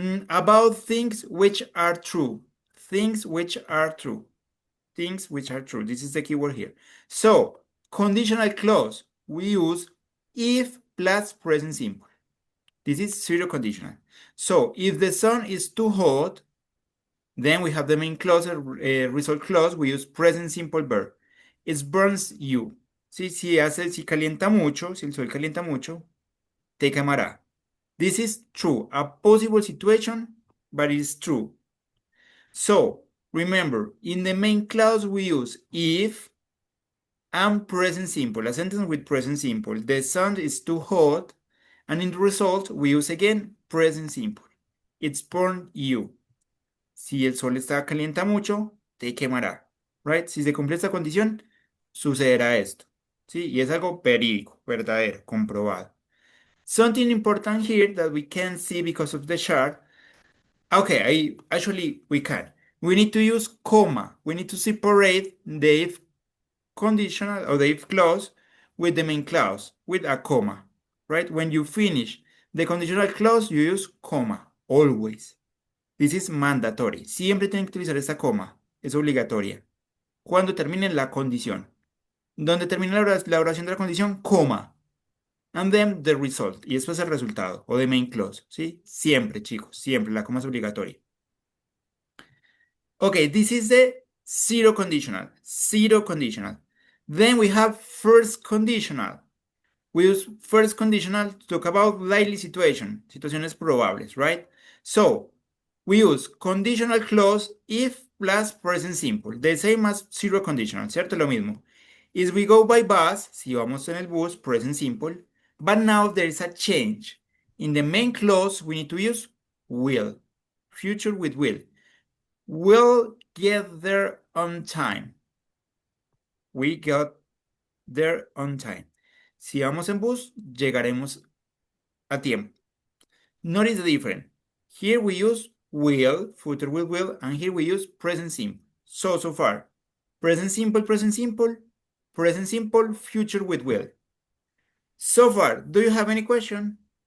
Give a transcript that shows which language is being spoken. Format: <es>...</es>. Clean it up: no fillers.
<en>About things which are true. Things which are true. Things which are true. This is the keyword here. So, conditional clause. We use if plus present simple. This is zero conditional. So, if the sun is too hot, then we have the main clause, result clause. We use present simple verb. It burns you.</en> <es>Si calienta mucho, si el sol calienta mucho, te quemará.</es> <en>This is true, a possible situation, but it's true. So, remember, in the main clause we use if and present simple, a sentence with present simple. The sun is too hot, and in the result we use again present simple. It's burn you.</en> <es>Si el sol está calienta mucho, te quemará.</es> <en>Right?</en> <es>Si se cumple esta condición, sucederá esto. ¿Sí? Y es algo verídico, verdadero, comprobado.</es> <en>Something important here that we can't see because of the chart. Okay, we can. We need to use comma. We need to separate the if conditional or the if clause with the main clause with a comma, right? When you finish the conditional clause, you use comma, always. This is mandatory.</en> <es>Siempre tienen que utilizar esta coma. Es obligatoria. Cuando termine la condición. Donde termine la oración de la condición, coma.</es> <en>And then the result.</en> <es>Y después el resultado. O</es> <en>the main clause.</en> <es>¿Sí? Siempre, chicos. Siempre. La coma es obligatoria.</es> <en>Okay, this is the zero conditional. Zero conditional. Then we have first conditional. We use first conditional to talk about likely situation.</en> <es>Situaciones probables,</es> <en>right? So we use conditional clause if plus present simple, the same as zero conditional,</en> <es>¿cierto? Lo mismo.</es> <en>If we go by bus,</en> <es>si vamos en el bus,</es> <en>present simple, but now there is a change. In the main clause, we need to use will, future with will. We'll get there on time. We got there on time.</en> <es>Si vamos en bus, llegaremos a tiempo.</es> <en>Notice the difference. Here we use will, future with will, and here we use present simple. So far, present simple, present simple, present simple, future with will. So far, do you have any question?</en>